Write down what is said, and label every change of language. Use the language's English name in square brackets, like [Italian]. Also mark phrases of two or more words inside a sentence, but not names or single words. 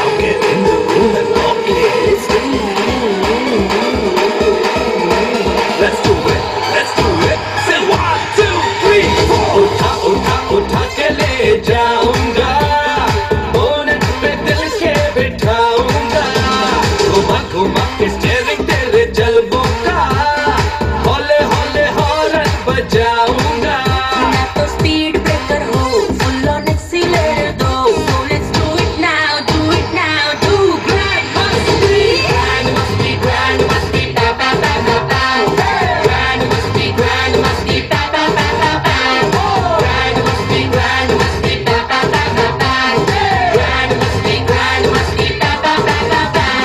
[English] Get in the room and lock it. Let's do it, let's do it. Say 1, 2, 3, 4. [Hindi] उठा उठा उठा के ले जाऊंगा, बोनट पे दिल के बिठाऊंगा, घुमा घुमा के स्टीयरिंग तेरे जलबों का, हौले हौले हॉर्न बजाऊंगा। ना तो [English] speed breaker [Hindi] हो, [English] full on accelerator [Hindi] दो। [English] So let's do it now, do grandmaster. Grandmaster, grandmaster, ba ba ba ba ba. Grandmaster, grandmaster, ba ba ba ba ba. Grandmaster, grandmaster, ba ba ba ba ba. Grandmaster, grandmaster, ba ba ba ba ba.